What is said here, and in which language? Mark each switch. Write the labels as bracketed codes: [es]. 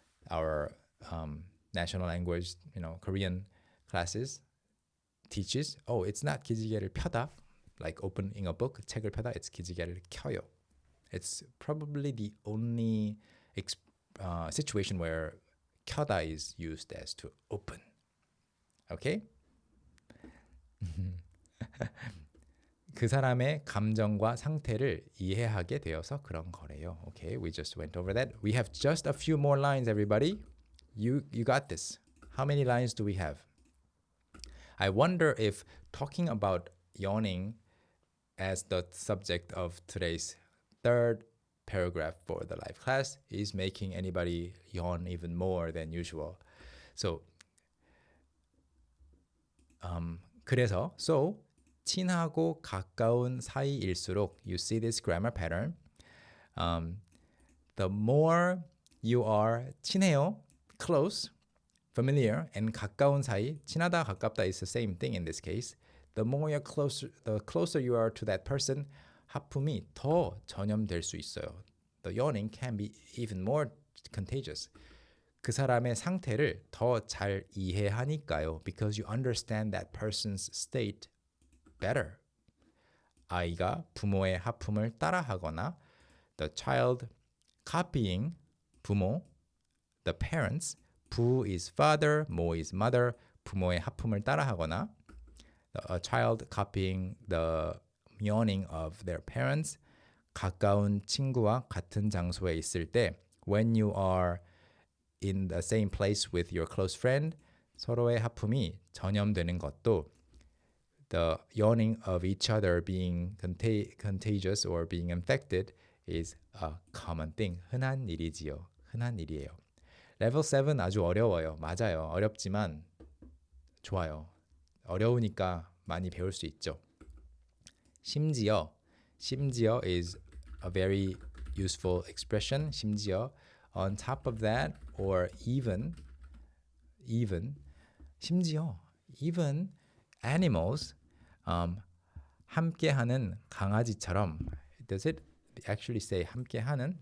[en] Our national language, Korean classes teaches, oh, it's not [ko] 기지개를 펴다, [en] like opening a book, [ko] 책을 펴다, [en] it's [ko] 기지개를 켜요. [en] It's probably the only situation where 켜다 is used as to open. Okay? [ko] 그 사람의 감정과 상태를 이해하게 되어서 그런 거래요. [en] Okay, we just went over that. We have just a few more lines, everybody. You got this. How many lines do we have? I wonder if talking about yawning as the subject of today's third paragraph for the live class is making anybody yawn even more than usual. So, 그래서 so [ko] 친하고 가까운 사이일수록 [en] you see this grammar pattern. The more you are 친해요, close, familiar, and 가까운 사이, 친하다, 가깝다 is the same thing in this case. The more you're closer, the closer you are to that person, [ko] 하품이 더 전염될 수 있어요. [en] The yawning can be even more contagious. [ko] 그 사람의 상태를 더 잘 이해하니까요. [en] Because you understand that person's state better. [ko] 아이가 부모의 하품을 따라하거나 [en] the child copying [ko] 부모, [en] the parents, [ko] 부 [en] is father, [ko] 모 [en] is mother, [ko] 부모의 하품을 따라하거나 [en] a child copying the yawning of their parents, [ko] 가까운 친구와 같은 장소에 있을 때 [en] when you are in the same place with your close friend, [ko] 서로의 하품이 전염되는 것도 [en] the yawning of each other being contagious or being infected is a common thing. [ko] 흔한 일이지요. 흔한 일이에요. 레벨 7 아주 어려워요. 맞아요. 어렵지만 좋아요. 어려우니까 많이 배울 수 있죠. [en] 심지어 is a very useful expression. 심지어 on top of that or even 심지어 even animals [ko] 함께하는 강아지처럼 [en] does it actually say 함께하는?